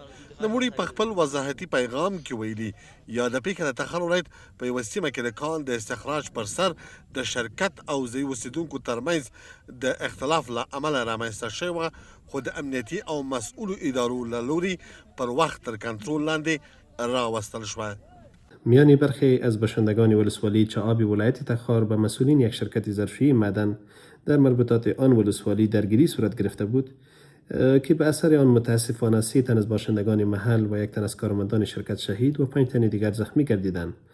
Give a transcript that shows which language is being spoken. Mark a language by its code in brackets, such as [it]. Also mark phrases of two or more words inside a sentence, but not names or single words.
[ps] نوموړي په خپل وضاحتي پیغام کې ویلي یاده پیښه د تخار ولایت په یوه سیمه کې د کان د استخراج پر سر د شرکت او ځایي اوسیدونکو ترمنځ د اختلاف له امله رامنځته شوې وه، خو د امنیتي او مسؤلو ادارو له لوري پر وخت تر کنټرول لاندې راوستل شوه. [fa] میان برخی از باشندگان ولسوالی چعاب ولایت تخار به مسئولین یک شرکت ظرفی معدن در مربوطات آن ولسوالی درگیری صورت گرفته بود که به اثر آن متاسفانه 3 تن از باشندگان محل و 1 تن از کارمندان شرکت شهید و 5 تن دیگر زخمی گردیدند.